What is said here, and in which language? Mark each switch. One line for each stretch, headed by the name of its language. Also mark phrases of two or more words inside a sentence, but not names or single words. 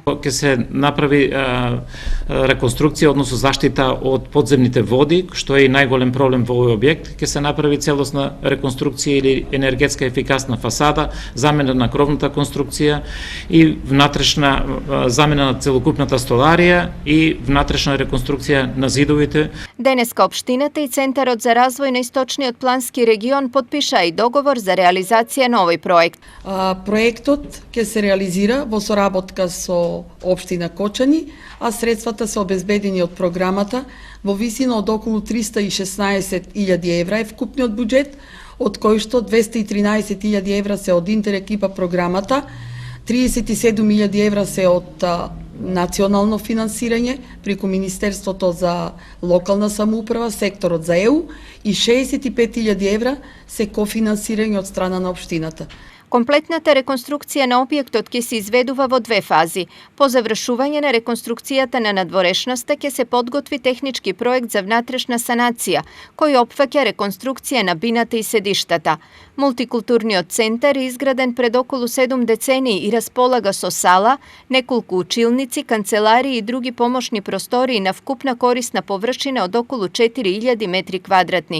Macedonian: Ke se napravi rekonstrukcija, odnosno zaštita od podzemnite vodi, što je i najgolem problem v ovaj objekt, ke se napravi celosna rekonstrukcija ili energetska efikasna fasada, zamena na krovната konstrukcija i vnatrešna zamena na celokupната stolarija i vnatrešna rekonstrukcija na zidovite. Deneska opštinata i Centar za razvoj na istočni od planski region potpiša i dogovor za realizacija novoj projekt. Projektot ќе се реализира во соработка со општина Кочани, а средствата се обезбедени од програмата во висина од околу 316.000 евра е вкупниот буџет, од кој што 213.000 евра се од интерекипа програмата, 37.000 евра се од национално финансирање преку Министерството за локална самоуправа, секторот за ЕУ и 65.000 евра се кофинансирање од страна на општината. Kompletната rekonstrukcija na objektot ќе se izveduva vo dve fazi. Po završuvanju na rekonstrukcijata na nadvorešnosta ќе se podgotvi tehnički projekt za vnatrešna sanacija, koji opfakja rekonstrukcija na binata i sedištata. Multikulturni centar je izgraden pred okolo 7 deceniji i raspolaga so sala, nekoliko učilnici, kancelariji i drugi pomoćni prostoriji na vkupna korisna površina od okolo 4.000 metri kvadratni.